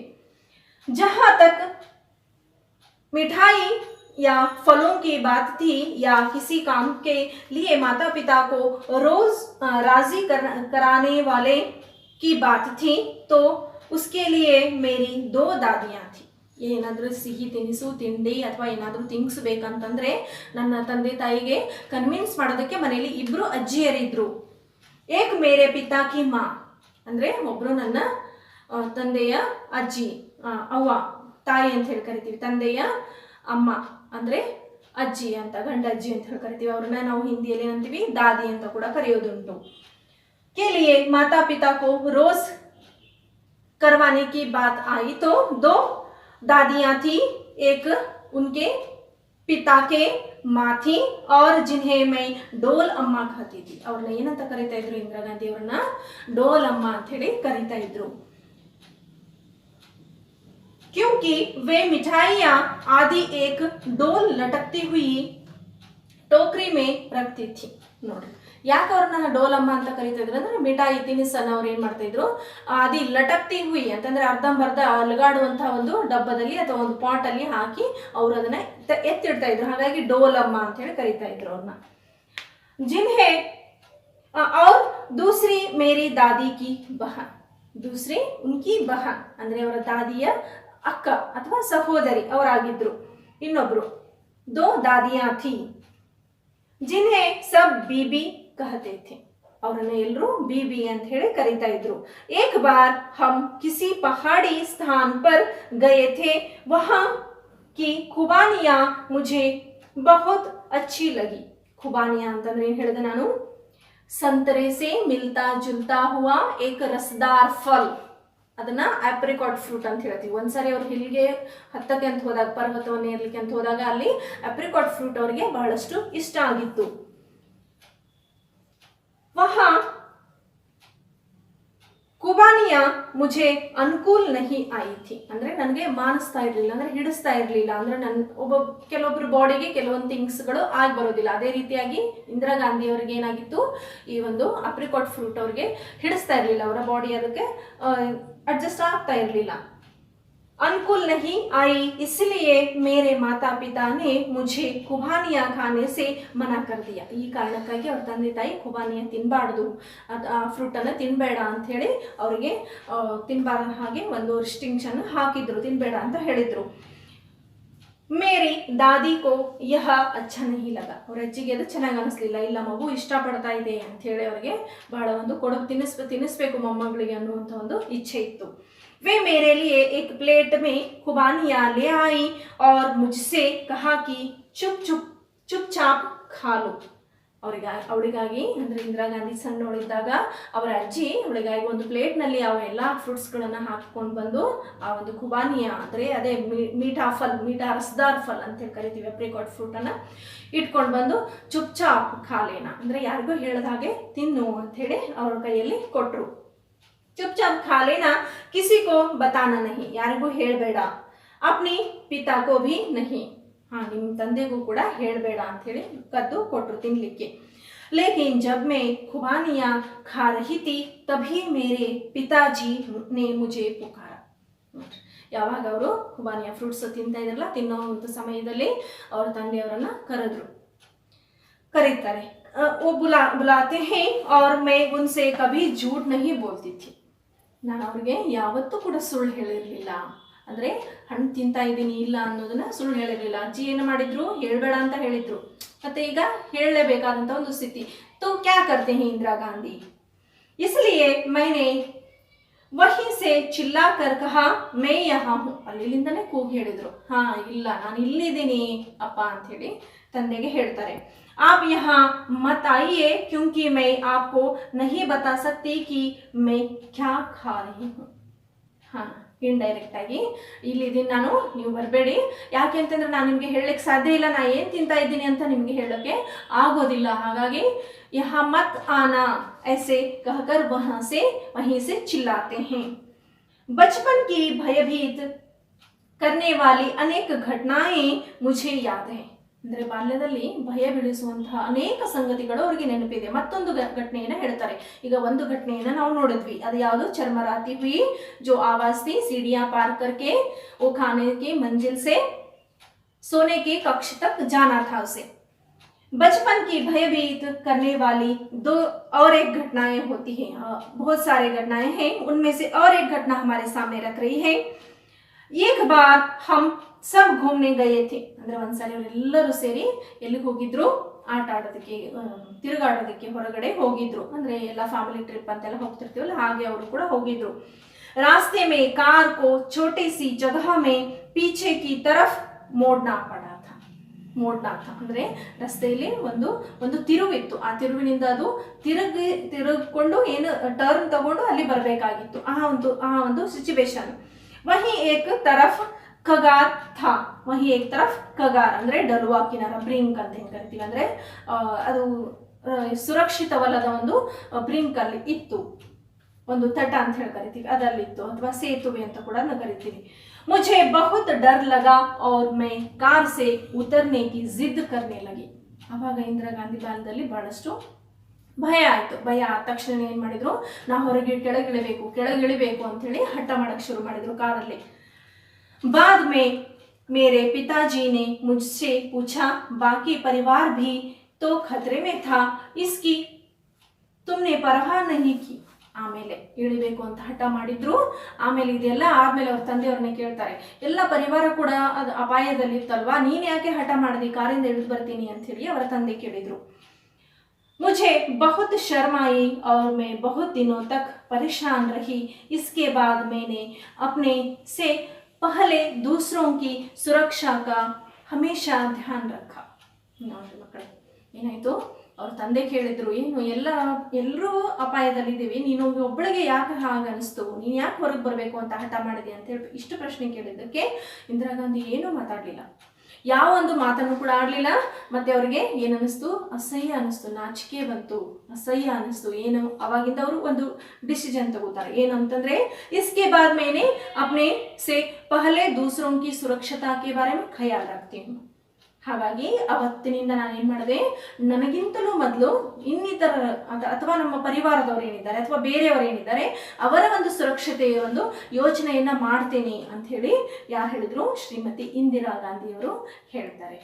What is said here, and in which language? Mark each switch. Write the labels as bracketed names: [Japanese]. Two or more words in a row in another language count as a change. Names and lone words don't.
[Hindi] जहां तक मिठाई या फलों की बात थी या किसी काम के लिए माता पिता को रोज राजी कराने वाले की बात थी, तो उसके लिए मेरी 2 दादियां थी. [Kannada] ಏನಾದರೂ ಸಿಹಿ ತಿನಿಸು ತಿಂಡಿ ಅಥವಾ ಏನಾದರೂ ತಿನ್ನಿಸ್ಬೇಕಂತಂದರೆ ನನ್ನ ತಂದೆ ತಾಯಿಗೆ ಕನ್ವಿನ್ಸ್ ಮಾಡೋದಕ್ಕೆ ಮನೆಯಲ್ಲಿ 2 ಅಜ್ಜಿಯರಿದ್ದರು. [Hindi] एक मेरे पिता की माँ, [Kannada] ಅಂದರೆ ಒಬ್ಬರು ನನ್ನ ತಂದೆಯ ಅಜ್ಜಿ, ಅವ್ವ, ತಾಯಿ ಅಂತ ಹೇಳಿ ಕರಿತೀವಿ. ತಂದೆಯ ಅಮ್ಮ ಅಂದರೆ ಅಜ್ಜಿ ಅಂತ, ಗಂಡಜ್ಜಿ ಅಂತ ಹೇಳಿ ಕರಿತೀವಿ. ಅವ್ರನ್ನ ನಾವು ಹಿಂದಿಯಲ್ಲಿ ಏನಂತೀವಿ, ದಾದಿ ಅಂತ ಕೂಡ ಕರೆಯೋದುಂಟು. [Hindi] के लिए माता पिता को रोज़ करवाने की बात आई तो 2 दादियां थी, एक उनके पिता के माँ थी और जिन्हें मैं डोल अम्मा कहती थी. [Kannada] ಅವ್ರನ್ನ ಏನಂತ ಕರೀತಾ ಇದ್ರು, ಇಂದಿರಾ ಗಾಂಧಿ ಅವರನ್ನ ಡೋಲ್ ಅಮ್ಮ ಅಂತ ಹೇಳಿ ಕರೀತಾ ಇದ್ರು. [Hindi] क्योंकि वे मिठाइयां आदि एक डोल लटकती हुई टोकरी में रखती थी. [Kannada] ನೋಡ್ರಿ ಯಾಕೆ ಅವ್ರನ್ನ ಡೋಲಮ್ಮ ಅಂತ ಕರೀತಾ ಇದ್ರು ಅಂದ್ರೆ ಮಿಠಾಯಿ ತಿನಿಸನ್ನ ಅವ್ರು ಏನ್ ಮಾಡ್ತಾ ಇದ್ರು, [Hindi] आदि लटकती हुई [Kannada] ಅಂತಂದ್ರೆ ಅರ್ಧಂಬರ್ಧ ಅಲಗಾಡುವಂತಹ ಒಂದು ಡಬ್ಬದಲ್ಲಿ ಅಥವಾ ಒಂದು ಪಾಟ್ ಅಲ್ಲಿ ಹಾಕಿ ಅವ್ರು ಅದನ್ನ ಎತ್ತಿಡ್ತಾ ಇದ್ರು. ಹಾಗಾಗಿ ಡೋಲಮ್ಮ ಅಂತ ಹೇಳಿ ಕರೀತಾ ಇದ್ರು ಅವ್ರನ್ನ. [Hindi] जिन्हें और दूसरी मेरी दादी की बहन, दूसरी उनकी बहन [Kannada] ಅಂದ್ರೆ ಅವರ ದಾದಿಯ ಅಕ್ಕ ಅಥವಾ ಸಹೋದರಿ ಅವರಾಗಿದ್ರು. [Hindi] ಇನ್ನೊಬ್ರು 2 दादियां थी जिन्हें सब बीबी कहते थे. [Kannada] ಅವರನ್ನ ಎಲ್ಲರೂ बीबी ಅಂತ ಹೇಳಿ ಕರೀತಾ ಇದ್ರು. [Hindi] एक बार हम किसी पहाड़ी स्थान पर गए थे, वहां की खुबानियां मुझे बहुत अच्छी लगी. [Kannada] खुबानियां ಅಂತಂದ್ರೆ ಏನು ಹೇಳಿದೆ ನಾನು, [Hindi] संतरे से मिलता जुलता हुआ एक रसदार फल, [Kannada] ಅದನ್ನ [English] apricot fruit [Kannada] ಅಂತ ಹೇಳ್ತೀವಿ. ಒಂದ್ಸರಿ ಅವ್ರು ಹಿಲ್ಗೆ ಹತ್ತಕ್ಕೆ ಅಂತ ಹೋದಾಗ, ಪರ್ವತವನ್ನು ಏರ್ಲಿಕ್ಕೆ ಅಂತ ಹೋದಾಗ ಅಲ್ಲಿ [English] apricot fruit [Kannada] ಅವರಿಗೆ ಬಹಳಷ್ಟು ಇಷ್ಟ ಆಗಿತ್ತು. [Hindi] वहां खुबानियां मुझे अनुकूल नहीं आई थी, [Kannada] ಅಂದ್ರೆ ನನಗೆ ಮಾನಿಸ್ತಾ ಇರಲಿಲ್ಲ, ಅಂದ್ರೆ ಹಿಡಿಸ್ತಾ ಇರಲಿಲ್ಲ. ಅಂದ್ರೆ ನನ್ನ ಕೆಲವೊಬ್ಬರು ಬಾಡಿಗೆ ಕೆಲವೊಂದು ಥಿಂಗ್ಸ್ಗಳು ಆಗಿ ಬರೋದಿಲ್ಲ. ಅದೇ ರೀತಿಯಾಗಿ ಇಂದಿರಾ ಗಾಂಧಿ ಅವರಿಗೆ ಏನಾಗಿತ್ತು, ಈ ಒಂದು [English] apricot fruit [Kannada] ಅವ್ರಿಗೆ ಹಿಡಿಸ್ತಾ ಇರಲಿಲ್ಲ, ಅವರ ಬಾಡಿ ಅದಕ್ಕೆ ಅಡ್ಜಸ್ಟ್ ಆಗ್ತಾ ಇರಲಿಲ್ಲ. [Hindi] अनुकूल नहीं आई, इसलिए मेरे माता पिता ने मुझे खुबानियां खाने से मना कर दिया. [Kannada] ಈ ಕಾರಣಕ್ಕಾಗಿ ಅವ್ರ ತಂದೆ ತಾಯಿ ಖುಬಾನಿಯ ತಿನ್ನಬಾರ್ದು, ಫ್ರೂಟ್ ಅನ್ನ ತಿನ್ನಬೇಡ ಅಂತ ಹೇಳಿ ಅವರಿಗೆ ತಿನ್ನಬಾರ್ದ ಹಾಗೆ ಒಂದು ರಿಸ್ಟ್ರಿಕ್ಷನ್ ಹಾಕಿದ್ರು, ತಿನ್ನಬೇಡ ಅಂತ ಹೇಳಿದ್ರು. [Hindi] मेरी दादी को यह अच्छा नहीं लगा, [Kannada] ಅವ್ರ ಅಜ್ಜಿಗೆ ಅದು ಚೆನ್ನಾಗಿ ಅನಿಸ್ಲಿಲ್ಲ. ಇಲ್ಲ ಮಗು ಇಷ್ಟಪಡ್ತಾ ಇದೆ ಅಂತ ಹೇಳಿ ಅವ್ರಿಗೆ ಬಹಳ ಒಂದು ತಿನ್ನಿಸ್ಬೇಕು ಮೊಮ್ಮಗಳಿಗೆ ಅನ್ನುವಂಥ ಒಂದು ಇಚ್ಛೆ ಇತ್ತು. [Hindi] वे मेरे लिए एक प्लेट में खुबानियां ले आई और मुझसे कहा कि चुपचाप खा लो. [Kannada] ಅವಳಿಗಾಗಿ ಅಂದ್ರೆ ಇಂದಿರಾ ಗಾಂಧಿ ಸಣ್ಣವಳಿದ್ದಾಗ ಅವರ ಅಜ್ಜಿ ಅವಳಿಗಾಗಿ ಒಂದು ಪ್ಲೇಟ್ನಲ್ಲಿ ಅವ ಎಲ್ಲ ಫ್ರೂಟ್ಸ್ಗಳನ್ನು ಹಾಕಿಕೊಂಡು ಬಂದು ಆ ಒಂದು ಖುಬಾನಿಯಾ ಅಂದರೆ ಅದೇ [Hindi] मीठा रसदार फल [Kannada] ಅಂತ ಹೇಳಿ ಕರಿತೀವಿ, [English] apricot fruitannu [Kannada] ಇಟ್ಕೊಂಡು ಬಂದು [Hindi] चुपचाप खा लेना [Kannada] ಅಂದರೆ ಯಾರಿಗೂ ಹೇಳ್ದ ಹಾಗೆ ತಿನ್ನು ಅಂಥೇಳಿ ಅವ್ರ ಕೈಯಲ್ಲಿ ಕೊಟ್ಟರು. [Hindi] चुपचाप खा लेना, किसी को बताना नहीं, [Kannada] ಯಾರಿಗೂ ಹೇಳಬೇಡ. [Hindi] अपनी पिता को भी नहीं, [Kannada] ನಿಮ್ಮ ತಂದೆಗೂ ಕೂಡ ಹೇಳಬೇಡ ಅಂತ ಹೇಳಿ ಕದ್ದು ಕೊಟ್ಟರು ತಿನ್ಲಿಕ್ಕೆ. [Hindi] लेकिन जब मैं खुबानियां खा रही थी तभी मेरे पिताजी ने मुझे पुकारा. [Kannada] ಯಾವಾಗ ಅವರು ಖುಬಾನಿಯಾ ಫ್ರೂಟ್ಸ್ ತಿಂತಾ ಇದ್ರಲ್ಲ, ತಿನ್ನೋವಂಥ ಸಮಯದಲ್ಲಿ ಅವರ ತಂದೆಯವರನ್ನ ಕರೀತಾರೆ. [Hindi] वो बुलाते हैं और मैं उनसे कभी झूठ नहीं बोलती थी. [Kannada] ನಾನು ಅವ್ರಿಗೆ ಯಾವತ್ತೂ ಕೂಡ ಸುಳ್ಳು ಹೇಳಿರಲಿಲ್ಲ, ಅಂದರೆ ಹಣ್ಣು ತಿಂತಾ ಇದ್ದೀನಿ ಇಲ್ಲ ಅನ್ನೋದನ್ನ ಸುಳ್ಳು ಹೇಳಿರಲಿಲ್ಲ. ಅಜ್ಜಿ ಏನು ಮಾಡಿದ್ರು, ಹೇಳಬೇಡ ಅಂತ ಹೇಳಿದ್ರು, ಮತ್ತೆ ಈಗ ಹೇಳಲೇಬೇಕಾದಂಥ ಒಂದು ಸ್ಥಿತಿ. [Hindi] तो क्या करते हैं इंदिरा गांधी, इसलिए मैंने वहीं से चिल्ला कर कहा मैं यहाँ हूँ. [Kannada] ಅಲ್ಲಿಂದನೇ ಕೂಗಿ ಹೇಳಿದ್ರು, ಹಾ ಇಲ್ಲ ನಾನು ಇಲ್ಲಿದ್ದೀನಿ ಅಪ್ಪ ಅಂತ ಹೇಳಿ ತಂದೆಗೆ ಹೇಳ್ತಾರೆ. [Hindi] आप यहाँ मत आइए क्योंकि मैं आपको नहीं बता सकती कि मैं क्या खा रही हूँ. हाँ, [Kannada] ಇಂಡೈರೆಕ್ಟ್ ಆಗಿ ಇಲ್ಲಿದ್ದೀನಿ ನಾನು, ನೀವು ಬರಬೇಡಿ. ಯಾಕೆ ಅಂತಂದ್ರೆ ನಾನು ನಿಮಗೆ ಹೇಳಲಿಕ್ಕೆ ಸಾಧ್ಯ ಇಲ್ಲ, ನಾನು ಏನು ತಿಂತಾ ಇದ್ದೀನಿ ಅಂತ ನಿಮಗೆ ಹೇಳೋಕ್ಕೆ ಆಗೋದಿಲ್ಲ. ಹಾಗಾಗಿ यहाँ मत आना ऐसे कहकर वहीं से चिल्लाते हैं. [Hindi] बचपन की भयभीत करने वाली अनेक घटनाएं मुझे याद है. [Kannada] ಅಂದರೆ ಬಾಲ್ಯದಲ್ಲಿ ಭಯ ಬೀಳಿಸುವಂತಹ ಅನೇಕ ಸಂಗತಿಗಳು ಅವರಿಗೆ ನೆನಪಿದೆ. ಮತ್ತೊಂದು ಘಟನೆಯನ್ನು ಹೇಳ್ತಾರೆ. ಈಗ ಒಂದು ಘಟನೆಯನ್ನು ನಾವು ನೋಡಿದ್ವಿ, ಅದು ಯಾವುದು, [Hindi] चरमराती हुई जो आवाज़ थी सीढ़ियां पार करके वो खाने की मंजिल से सोने के कक्ष तक जाना था उसे. बचपन की भयभीत करने वाली 2 और एक घटनाएं होती हैं. बहुत सारे घटनाएं हैं, उनमें से और एक घटना हमारे सामने रख रही है. एक बार हम सब घूमने गए थे. [Kannada] ಅಂದ್ರೆ ಒಂದ್ಸರಿ ಅವರೆಲ್ಲರೂ ಸೇರಿ ಎಲ್ಲಿಗೆ ಹೋಗಿದ್ರು, ಆಟ ಆಡೋದಕ್ಕೆ, ತಿರುಗಾಡೋದಕ್ಕೆ ಹೊರಗಡೆ ಹೋಗಿದ್ರು. ಅಂದ್ರೆ ಎಲ್ಲ [English] family trip [Kannada] ಅಂತೆಲ್ಲ ಹೋಗ್ತಿರ್ತೀವಲ್ಲ, ಹಾಗೆ ಅವರು ಕೂಡ ಹೋಗಿದ್ರು. [Hindi] रास्ते में कार को छोटी सी जगह में पीछे की तरफ मोड़ना पड़ा था. [Kannada] ಮೋಡ್ನಾಥ ಅಂದರೆ ರಸ್ತೆಯಲ್ಲಿ ಒಂದು ತಿರುವಿತ್ತು. ಆ ತಿರುವಿನಿಂದ ಅದು ತಿರುಗಿಕೊಂಡು ಏನು ಟರ್ನ್ ತಗೊಂಡು ಅಲ್ಲಿ ಬರಬೇಕಾಗಿತ್ತು. ಆ ಒಂದು ಸಿಚುವೇಶನ್. [Hindi] वहीं एक तरफ़ कगार था. वहीं एक तरफ़ कगार [Kannada] ಅಂದರೆ [Hindi] ढलुआ किनारा, [Kannada] ಬ್ರಿಂಕ್ ಅಂತ ಏನು ಕರಿತೀವಿ, ಅಂದರೆ ಅದು ಸುರಕ್ಷಿತವಲ್ಲದ ಒಂದು ಬ್ರಿಂಕ್ ಅಲ್ಲಿ ಇತ್ತು, ಒಂದು ತಟ ಅಂತ ಹೇಳಿ ಕರಿತೀವಿ, ಅದರಲ್ಲಿತ್ತು, ಅಥವಾ ಸೇತುವೆ ಅಂತ ಕೂಡ ನಾವು ಕರಿತೀವಿ. [Hindi] मुझे बहुत डर लगा और मैं कार से उतरने की जिद करने लगी. [Kannada] ಅವಾಗ ಇಂದಿರಾ ಗಾಂಧಿ ಕಾಲದಲ್ಲಿ ಬಹಳಷ್ಟು ಭಯ ಆಯಿತು. ಭಯ ಆದ ತಕ್ಷಣ ಏನು ಮಾಡಿದ್ರು, ನಾವು ಹೊರಗೆ ಕೆಳಗಿಳಿಬೇಕು ಅಂಥೇಳಿ ಹಠ ಮಾಡಕ್ಕೆ ಶುರು ಮಾಡಿದ್ರು ಕಾರಲ್ಲಿ. [Hindi] बाद में मेरे पिताजी ने मुझसे पूछा बाकी परिवार भी तो खतरे में था, इसकी तुमने परवाह नहीं की. [Kannada] ಆಮೇಲೆ ಇಳಿಬೇಕು ಅಂತ ಹಠ ಮಾಡಿದ್ರು. ಆಮೇಲೆ ಇದೆಲ್ಲ ಆದ್ಮೇಲೆ ಅವ್ರ ತಂದೆಯವ್ರನ್ನ ಕೇಳ್ತಾರೆ, ಎಲ್ಲ ಪರಿವಾರ ಕೂಡ ಅದು ಅಪಾಯದಲ್ಲಿತ್ತಲ್ವಾ, ನೀನು ಯಾಕೆ ಹಠ ಮಾಡಿದಿ, ಕಾರಿಂದ ಇಳಿದು ಬರ್ತೀನಿ ಅಂತ ಹೇಳಿ ಅವರ ತಂದೆ ಕೇಳಿದ್ರು. [Hindi] मुझे बहुत शर्म आई और मैं बहुत दिनों तक परेशान रही. इसके बाद मैंने अपने से पहले दूसरों की सुरक्षा का हमेशा ध्यान रखा. [Kannada] ನೋಡಿ ಮಕ್ಕಳೇ, ಏನಾಯಿತು, ಅವ್ರ ತಂದೆ ಕೇಳಿದ್ರು, ಏನು ಎಲ್ಲರೂ ಅಪಾಯದಲ್ಲಿದ್ದೀವಿ, ನೀನು ಒಬ್ಬಳಿಗೆ ಯಾಕೆ ಹಾಗೆ ಅನಿಸ್ತು, ನೀನು ಯಾಕೆ ಹೊರಗೆ ಬರಬೇಕು ಅಂತ ಹಠ ಮಾಡಿದೆ ಅಂತ ಹೇಳಿ ಇಷ್ಟು ಪ್ರಶ್ನೆ ಕೇಳಿದ್ದಕ್ಕೆ ಇಂದಿರಾ ಗಾಂಧಿ ಏನೂ ಮಾತಾಡಲಿಲ್ಲ, ಯಾವ ಒಂದು ಮಾತನ್ನು ಕೂಡ ಆಡಲಿಲ್ಲ. ಮತ್ತೆ ಅವರಿಗೆ ಏನನ್ನಿಸ್ತು, ಅಸಹ್ಯ ಅನ್ನಿಸ್ತು, ನಾಚಿಕೆ ಬಂತು, ಅಸಹ್ಯ ಅನ್ನಿಸ್ತು. ಏನು ಅವಾಗಿಂದ ಅವರು ಒಂದು ಡಿಸಿಷನ್ ತಗೋತಾರೆ, ಏನು ಅಂತಂದ್ರೆ [Hindi] इसके बाद मैंने अपने से पहले दूसरों की सुरक्षता के बारे में ख्याल रखती हूँ. [Kannada] ಹಾಗಾಗಿ ಅವತ್ತಿನಿಂದ ನಾನು ಏನು ಮಾಡಿದೆ, ನನಗಿಂತಲೂ ಮೊದಲು ಇನ್ನಿತರ ಅಥವಾ ನಮ್ಮ ಪರಿವಾರದವರು ಏನಿದ್ದಾರೆ ಅಥವಾ ಬೇರೆಯವರು ಏನಿದ್ದಾರೆ ಅವರ ಒಂದು ಸುರಕ್ಷತೆಯ ಒಂದು ಯೋಚನೆಯನ್ನ ಮಾಡ್ತೇನೆ ಅಂತ ಹೇಳಿ ಯಾರು ಹೇಳಿದ್ರು, ಶ್ರೀಮತಿ ಇಂದಿರಾ ಗಾಂಧಿಯವರು ಹೇಳ್ತಾರೆ.